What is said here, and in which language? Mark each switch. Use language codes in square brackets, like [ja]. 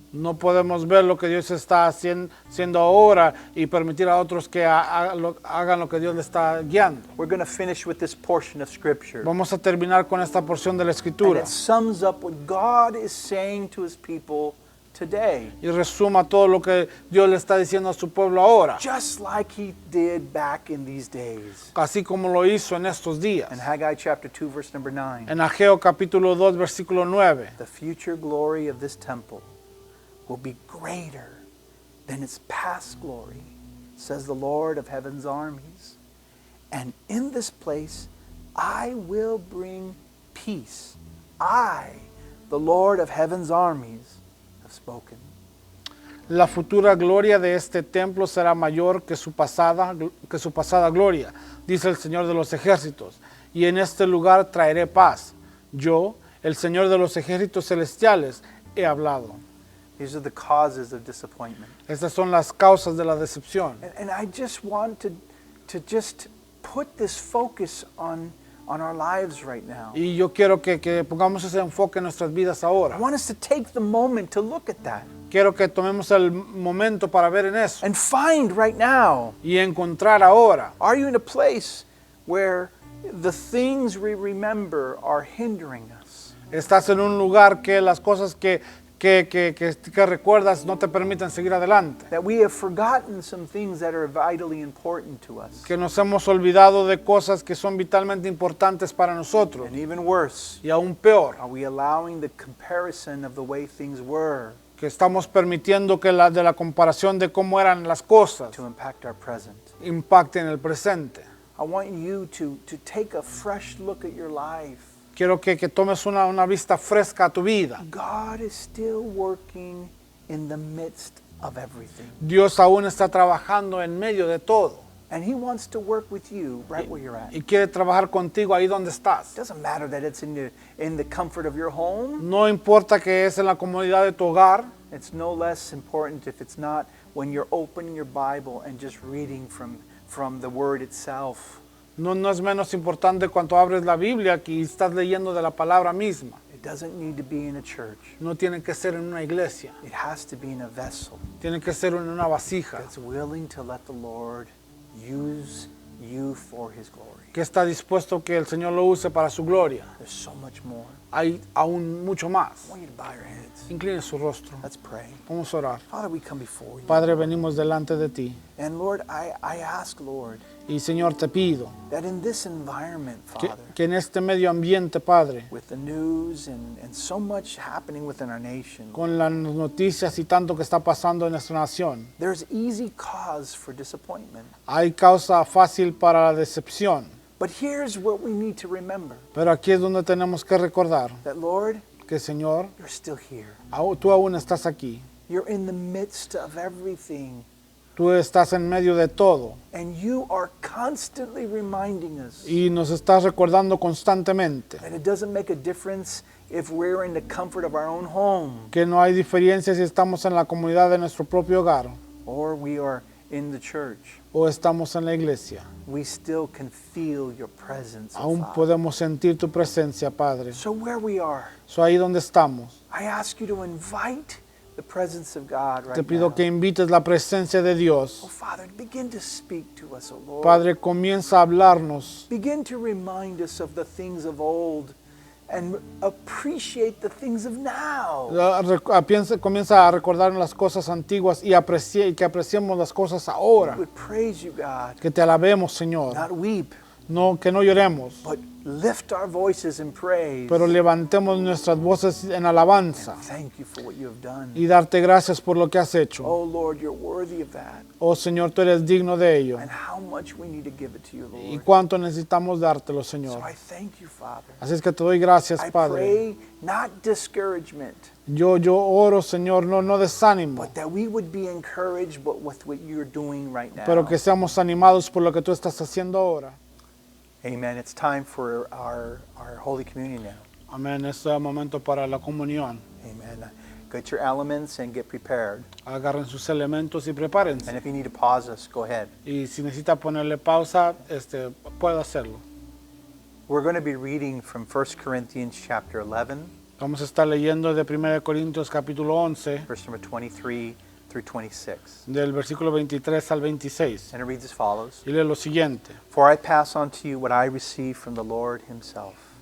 [es] no podemos ver lo que Dios está haciendo ahora y permitir a otros que hagan lo que Dios le está guiando. [en] We're going to finish with this portion of Scripture. [es] Vamos a terminar con esta porción de la [en] And [es] Escritura [en] it sums up what God is saying to his people today, [es] y resuma todo lo que Dios le está diciendo a su pueblo ahora, [en] just like he did back in these days. [es] así como lo hizo en estos días. [en] In Haggai chapter 2 verse number 9, [es] En Ageo capítulo 2 versículo 9, [en] the future glory of this temple will be greater than its past glory, says the Lord of heaven's armies. And in this place I will bring peace. I, the Lord of heaven's armies, have spoken. [es] la futura gloria de este templo será mayor que su pasada gloria, dice el Señor de los ejércitos, y en este lugar traeré paz. Yo, el Señor de los ejércitos celestiales, he hablado. [en] These are the causes of disappointment. [es] Estas son las causas de la decepción. [en] And I just want to just put this focus on our lives right now. [es] Y yo quiero que pongamos ese enfoque en nuestras vidas [en] I [es] ahora. [en] want us to take the moment to look at that [es] Quiero que tomemos el momento para ver en eso [en] and find right now, [es] y encontrar ahora. [en] are you in a place where the things we remember are hindering us? [es] Estás en un lugar que las cosas que que recuerdas no te permiten seguir adelante. [en] That we have forgotten some things that are vitally important to us. [es] Que nos hemos olvidado de cosas que son vitalmente importantes para nosotros. [en] And even worse, [es] Y aún peor, [en] are we allowing the comparison of the way things were [es] que estamos permitiendo que de la comparación de cómo eran las cosas [en] to impact our present? [es] impacten el presente. [en] I want you to take a fresh look at your life. [es] Quiero que tomes una vista fresca a tu vida. [en] God is still working in the midst of everything. [es] Dios aún está trabajando en medio de todo [en] And He wants to work with you right where you're at. [es] y quiere trabajar contigo ahí donde estás. [en] It doesn't matter that it's in the comfort of your home. [es] No importa que es en la comodidad de tu hogar, [en] It's no less important if it's not when you're opening your Bible and just reading from the Word itself. [es] no es menos importante cuando abres la Biblia que estás leyendo de la palabra misma. [en] It doesn't need to be in a church. [es] No tiene que ser en una iglesia, [en] It has to be in a vessel [es] tiene que ser en una vasija [en] that's willing to let the Lord use you for His glory. [es] que está dispuesto que el Señor lo use para su gloria. [en] There's so much more. [es] Hay aún mucho más. [en] I want you to bow your heads. [es] Incline su rostro. [en] Let's pray. [es] Vamos a orar. [en] Father, we come before you. [es] Padre, venimos delante de ti. [en] And Lord, I ask, Lord, [es] Y Señor, te pido [en] that in this environment, Father, [es] que en este medio ambiente, Padre, [en] with the news and so much happening within our nation, [es] con las noticias y tanto que está pasando en nuestra nación, [en] there's easy cause for disappointment. [es] hay causa fácil para la decepción. [en] But here's what we need to remember, [es] Pero aquí es donde tenemos que recordar [en] that Lord, [es] que, Señor, [en] you're still here. [es] tú aún estás aquí. [en] You're in the midst of everything. [es] Tú estás en medio de todo [en] And you are constantly reminding us [es] y nos estás recordando constantemente [en] that it doesn't make a difference if we're in the comfort of our own home [es] que no hay diferencia si estamos en la comunidad de nuestro propio hogar [en] or we are in the church. [es] o estamos en la iglesia. [en] We still can feel your presence, oh [es] Aún [en] Father. [es] podemos sentir tu presencia, Padre. [en] So where we are, [es] So ahí donde estamos, [en] I ask you to invite the presence of God right [es] te pido [en] now. [es] que invites la presencia de Oh Dios. [en] Father, begin to speak to us, oh Lord. [es] Padre, comienza a hablarnos. [en] Begin to remind us of the things of old and appreciate the things of now. [es] Comienza a recordar las cosas antiguas y que apreciemos las cosas ahora. [en] We would praise you, God, [es] Que te alabemos, Señor. [en] not weep, [es] Que no lloremos, [en] but lift our voices in praise. [es] pero levantemos nuestras voces en alabanza [en] Thank you for what you have done. [es] y darte gracias por lo que has hecho. [en] Oh Lord, you're worthy of that. [es] Oh Señor, tú eres digno de ello. [en] And how much we need to give it to you, [es] Y [en] Lord. [es] cuánto necesitamos dártelo, [en] So [es] Señor. [en] I thank you, Father. [es] Así es que te doy gracias, [en] I [es] Padre. [en] pray not discouragement, [es] Yo oro, Señor, no desánimo, [en] but that we would be encouraged with what you're doing right now. [es] pero que seamos animados por lo que tú estás haciendo ahora. [en] Amen. It's time for our Holy Communion now. [es] Amén. Es el momento para la comunión. [en] Amen. Get your elements and get prepared. [es] Agarren sus elementos y prepárense. [en] And if you need to pause us, go ahead. [es] Y si necesita ponerle pausa, puedo hacerlo. [en] We're going to be reading from 1 Corinthians chapter 11, [es] Vamos a estar leyendo de 1 Corintios capítulo 11, [en] verse number 23 through 26. [es] del versículo 23 al 26. [en] And it reads as follows. [es] Y lee lo siguiente. [en] For I pass on to you what I received from the Lord himself.